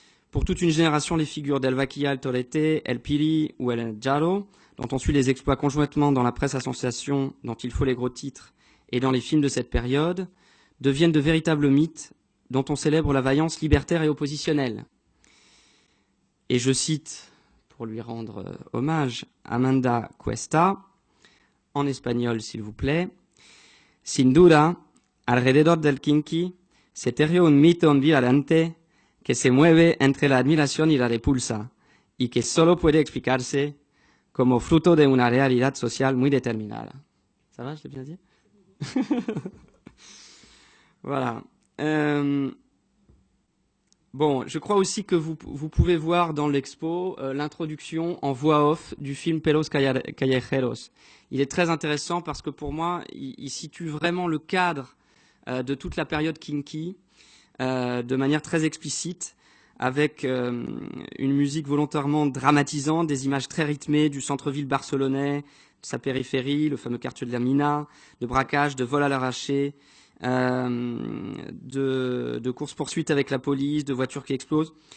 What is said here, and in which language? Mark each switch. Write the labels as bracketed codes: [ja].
[fr] Pour toute une génération, les figures d'El Vaquilla, El Torete, El Pili ou El Jaro, dont on suit les exploits conjointement dans la presse à sensation, dont il faut les gros titres, et dans les films de cette période, deviennent de véritables mythes dont on célèbre la vaillance libertaire et oppositionnelle. Et je cite, pour lui rendre hommage, Amanda Cuesta, en espagnol s'il vous plaît, [es] Sin duda, alrededor del Kinky, se tejió un mito ambivalente que se mueve entre la admiración y la repulsa, y que solo puede explicarse como fruto de una realidad social muy determinada. [fr] Ça va, je l'ai bien dit? Voilà. Bon, je crois aussi que vous pouvez voir dans l'expo l'introduction en voix off du film Pelos Callejeros. Il est très intéressant parce que pour moi, il situe vraiment le cadre de toute la période kinky de manière très explicite, avec une musique volontairement dramatisante, des images très rythmées du centre-ville barcelonais, de sa périphérie, le fameux quartier de la Mina, de braquage, de vol à l'arraché, de course-poursuite avec la police, de voitures qui explosent.